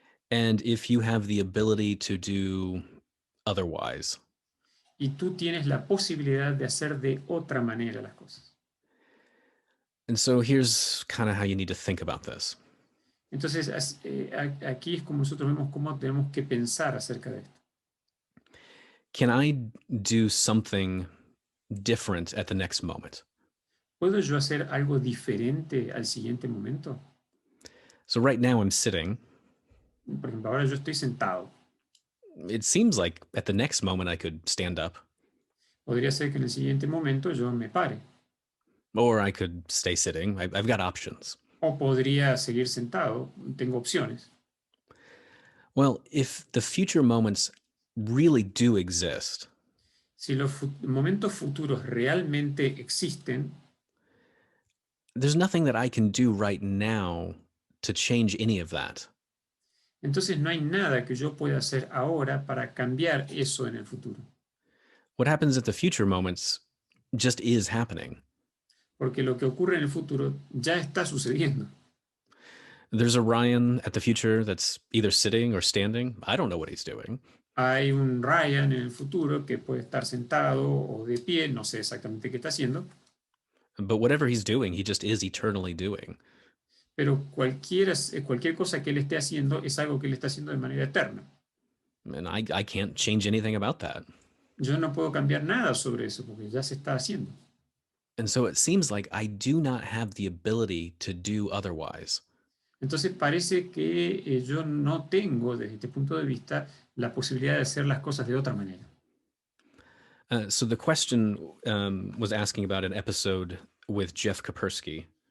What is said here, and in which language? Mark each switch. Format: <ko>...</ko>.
<en>And if you have the ability to do otherwise.</en> <es>Y tú tienes la posibilidad de hacer de otra manera las cosas.</es> <en>And so here's kind of how you need to think about this.</en> <es>Entonces, aquí es como nosotros vemos cómo tenemos que pensar acerca de esto.</es> <en>Can I do something different at the next moment?</en> <es>¿Puedo yo hacer algo diferente al siguiente momento?</es> <en>So right now I'm sitting.</en> <es>Por ejemplo, ahora yo estoy sentado.</es> <en>It seems like at the next moment I could stand up.</en> <es>Podría ser que en el siguiente momento yo me pare.</es> <en>Or I could stay sitting. I've got options.</en> <es>O podría seguir sentado. Tengo opciones.</es> <en>Well, if the future moments really do exist,</en> <es>Si los momentos futuros realmente existen,</es> <en>there's nothing that I can do right now to change any of that.</en> <es>entonces no hay nada que yo pueda hacer ahora para cambiar eso en el futuro.</es> <en>What happens at the future moments just is happening.</en> <es>Porque lo que ocurre en el futuro ya está sucediendo.</es> <en>There's a Ryan at the future that's either sitting or standing. I don't know what he's doing.</en> <es>Hay un Ryan en el futuro que puede estar sentado o de pie, no sé exactamente qué está haciendo.</es> <en>But whatever he's doing, he just is eternally doing.</en> <es>Pero cualquier cosa que él esté haciendo es algo que él está haciendo de manera eterna.</es> <en>And I can't change anything about that.</en> <es>Yo no puedo cambiar nada sobre eso porque ya se está haciendo.</es> <en>And so it seems like I do not have the ability to do otherwise.</en> <es>Entonces parece que yo no tengo, desde este punto de vista, la posibilidad de hacer las cosas de otra manera.</es> <en>So the question was asking about an episode with Jeff Kapersky.</en>